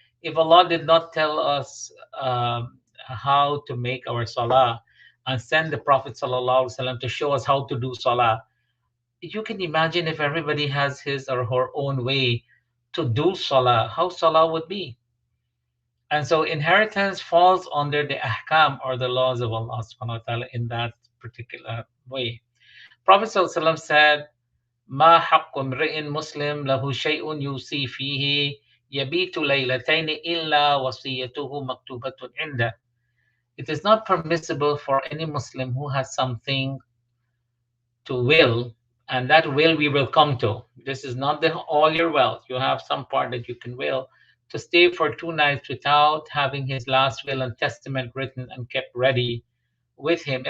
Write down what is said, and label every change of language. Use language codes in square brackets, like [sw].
[en] If Allah did not tell us how to make our salah and send the Prophet sallallahu alaihi wasallam to show us how to do salah, you can imagine if everybody has his or her own way to do salah, how salah would be. And so inheritance falls under the ahkam or the laws of Allah subhanahu wa ta'ala in that particular way. Prophet sallallahu alaihi wasallam said, [ar] ما حق امرئ مسلم له شيء يوصي فيه يبيت ليلتين إلا وصيته مكتوبة عنده. [en] It is not permissible for any Muslim who has something to will, and that will we will come to. This is not the all your wealth. You have some part that you can will to stay for 2 nights without having his last will and testament written and kept ready with him.